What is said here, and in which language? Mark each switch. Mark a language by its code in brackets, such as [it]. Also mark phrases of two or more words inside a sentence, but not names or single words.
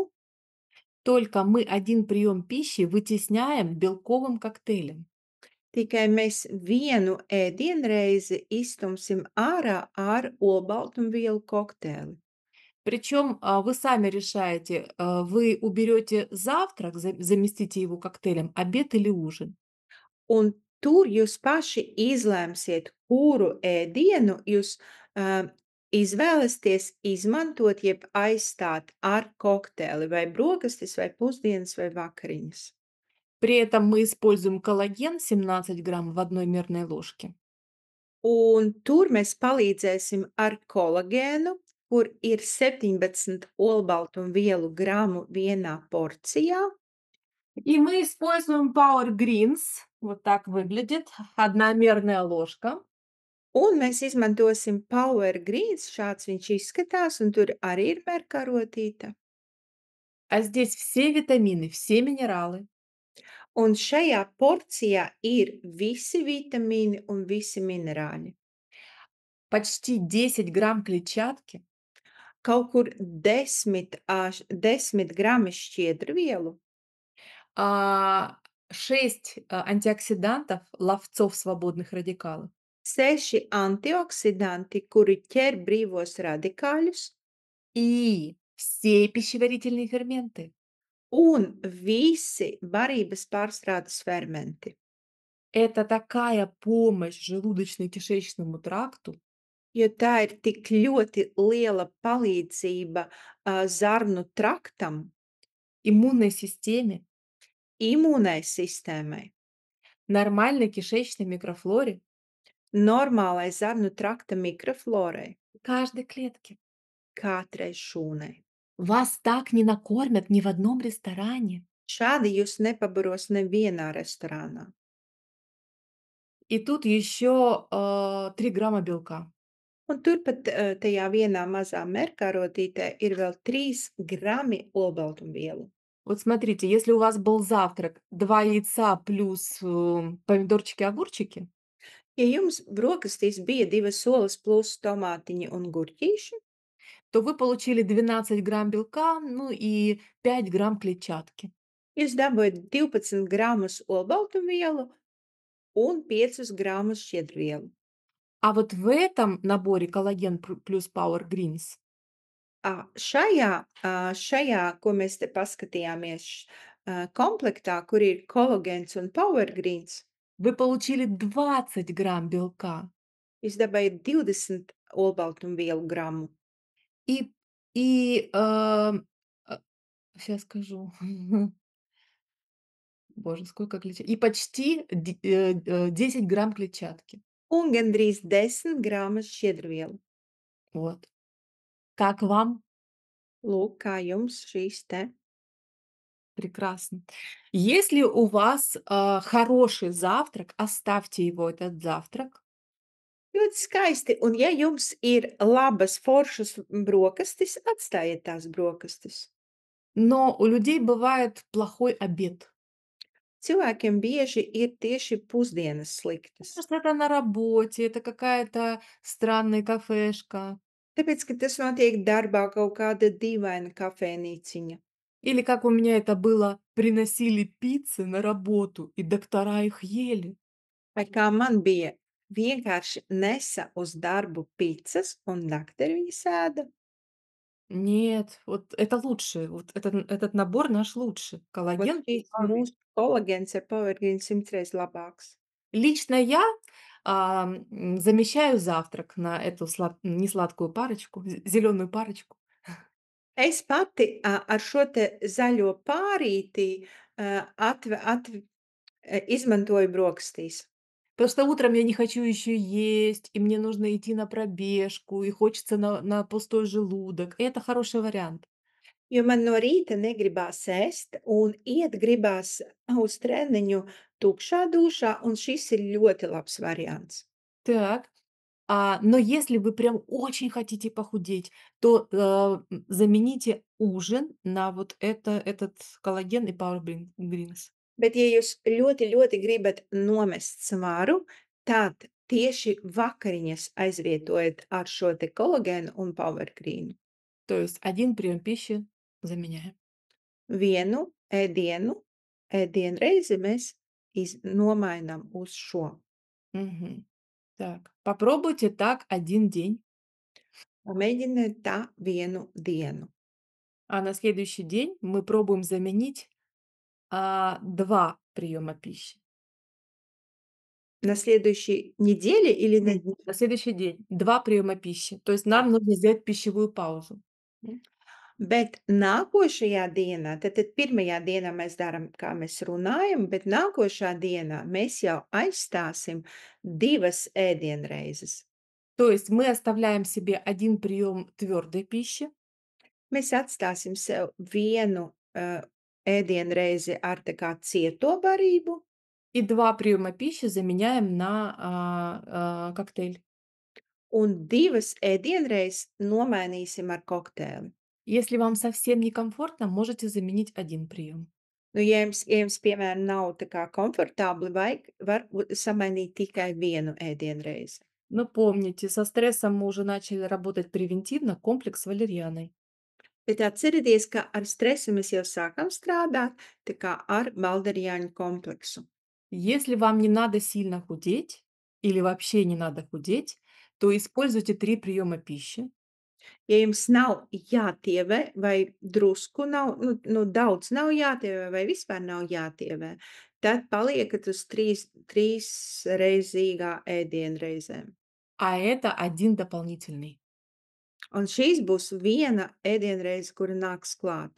[ru] Только мы один прием пищи вытесняем белковым коктейлем. [lv] tikai mēs vienu ēdienreizi izstumsim ārā ar olbaltumvielu kokteili. [ru] Причем вы сами решаете, вы уберете завтрак, заместите его коктейлем, обед или ужин. [lv] Un tur jūs paši izlēmsiet, kuru ēdienu jūs, izvēlesties izmantot, jeb aizstāt ar kokteili, vai brokastis, vai pusdienas, vai vakariņas. [ru] При этом мы используем коллаген 17 грамм в одной мерной ложке. [lv] Un tur mēs palīdzēsim ar kolagēnu, kur ir 17 olbaltumvielu gramu vienā porcijā, [ru] И мы используем Power Greens. Вот так выглядит. Одна мерная ложка. [lv] un mēs izmantosim Power Greens, šāds viņš izskatās, un tur arī ir merkarotīte. [ru] А здесь все витамины, все минералы. [lv] Un šajā porcijā ir visi vitamīni un visi minerāļi. [ru] Почти 10 грамм клетчатки. [lv] Kaut kur 10 grami šķiedrvielu, [ru] 6 антиоксидантов, ловцов свободных радикалов. [lv] 6 antioksidanti, kuri ķer brīvos radikāļus, [ru] И все пищеварительные ферменты. [lv] un visi barības pārstrādes fermenti. [ru] Это такая помощь желудочно-кишечному тракту. [lv] Jo tā ir tik ļoti liela palīdzība, zarnu traktam, [ru] Иммунной системе, [lv] imūnai sistēmai, [ru] нормальной кишечной микрофлоре, [lv] normālai zarnu trakta mikroflorai, [ru] каждой клетке. [lv] katrai šūnai. [ru] Вас так не накормят ни в одном ресторане. [lv] Šādi jūs nepabaros nevienā restorānā. [ru] И тут еще 3 грамма белка. [lv] Un turpat, tajā vienā mazā merkarotītē ir vēl 3 grami olbaltumvielu. [ru] Вот смотрите, если у вас был завтрак 2 яйца плюс, помидорчики, огурчики, [lv] Ja jums brokastīs bija 2 olas plus tomātiņi un gurķīši, [ru] то вы получили 12 грамм белка, ну и 5 грамм клетчатки. [lv] jūs dabūjat 12 gramus olbaltumvielu un 5 gramus šķiedrvielu. [ru] А вот в этом наборе коллаген плюс Power Greens [lv] Ā, šajā šajā, ko mēs te paskatījāmies, komplektā, kur ir kolagēns un power greens, [ru] вы получили 20 грамм белка [lv] jūs dabūjat 20 olbaltumvielu gramu. [ru] и и, щас скажу, боже, сколько и почти 10 грамм клетчатки. [lv] Un gandrīz 10 gramus šķiedrvielu. [ru] Вот. Как вам? [lv] Lūk, kā jums šīs te. [ru] Прекрасно. Если у вас, хороший завтрак, оставьте его, этот завтрак. [lv] Ļoti skaisti, un ja jums ir labas, foršas brokastis, atstājiet tās brokastis. [ru] Но у людей бывает плохой обед. [lv] Cilvēkiem bieži ir tieši pusdienas sliktas. [ru] Может, это на работе, это какая-то странная кафешка. [lv] Tāpēc, ka tas notiek darbā kaut kāda dīvaina kafejnīciņa. [ru] Или как у меня это было, приносили пиццы на работу, и доктора их ели. [lv] Vai kā man bija, vienkārši nesa uz darbu picas un dakteri viņas ēda. [ru] Нет, вот это лучше. Вот этот набор наш лучше. [lv] Vot [ru] Коллаген. [lv] šīs mūsu kolagēns ar Powergreen 100 reizes labāks. [ru] Лично я, замещаю завтрак на эту несладкую парочку, зеленую парочку. [lv] Es pati, ar šo te zaļo pārīti, atve atv izmantoju brokastīs. [ru] Потому что утром я не хочу еще есть, и мне нужно идти на пробежку, и хочется на пустой желудок. И это хороший вариант. [lv] Jo man no rīta negribās ēst un iet gribās uz treniņu tukšā dušā, un šis ir ļoti labs variants. [ru] Так. Но если вы прям очень хотите похудеть, то, замените ужин на вот этот коллаген и Power Greens. [lv] Bet, ja jūs ļoti, ļoti gribat nomest svaru, tad tieši vakariņas aizvietojiet ar šo te kolagēnu un powergrīnu. [ru] То есть один прием пищи заменяем. [lv] Vienu ēdienu, ēdienreizi mēs nomainām uz šo. Мгм. [ru] Так, попробуйте так один день, [lv] Pamēģiniet tā vienu dienu. [ru] а на следующий день мы пробуем заменить, 2 приема пищи. На следующей неделе или на дне? На следующий день 2 приема пищи. То есть нам нужно сделать пищевую паузу. [lv] Bet nākošajā dienā, tad pirmajā dienā mēs darām, kā mēs runājam, bet nākošā dienā mēs jau aizstāsim 2 ēdienreizes. [ru] То есть мы оставляем себе один прием твердой пищи [lv] Mēs atstāsim sev vienu, ēdienreizi ar tā kā cieto barību [ru] и 2 приема пищи заменяем на, коктейль. [lv] un 2 ēdienreizes nomainīsim ar kokteili. [ru] Если вам совсем некомфортно, можете заменить один прием. [lv] Nu, ja jums, piemēram, nav tā kā komfortabli, var samainīt tikai vienu ēdienreizi. [ru] Но помните, со стрессом мы уже начали работать превентивно, комплекс с валерьяной. [lv] Bet atcerieties, ka ar stresu mēs jau sākam strādāt, tā kā ar balderjāņu kompleksu. [ru] Если вам не надо сильно худеть или вообще не надо худеть, то используйте 3 приема пищи. [lv] Ja jums nav jātievē vai drusku nav, daudz nav jātievē vai vispār nav jātievē, tad paliekat uz trīsreizīgā ēdienreizēm. [ru] А это один дополнительный. [lv] Un šīs būs viena ēdienreize, kura nāks klāt.